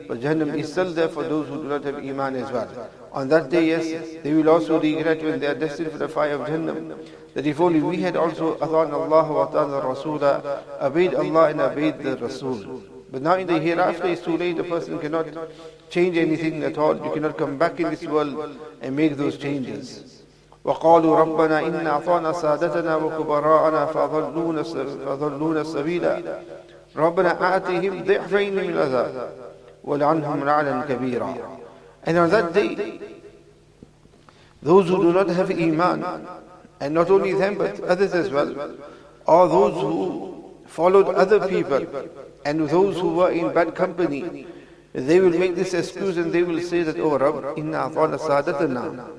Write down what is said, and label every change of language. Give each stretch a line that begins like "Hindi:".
English: But Jahannam is still there for those who do not have Iman as well. On that day, yes, they will also regret when they are destined for the fire of Jahannam, that if only we had also
Arabic: أطعنا الله وأطعنا الرسول,
English: obeyed Allah and obeyed the Rasul. But now in the hereafter it's too late, a person cannot change anything at all. You cannot come back in this world and make those changes.
Arabic: وقالوا ربنا إنا أطعنا سادتنا وكبراءنا فأضلونا السبيلا ربنا آتهم ضعفين من العذاب ولعنهم لعنا كبيرا.
English: And on that day, those who do not have Iman, and not only them but others as well, or those who followed other people, and those who were in bad company, they will make this excuse and they will say that, "Oh Rabb,
Arabic: inna a'tana sadatana."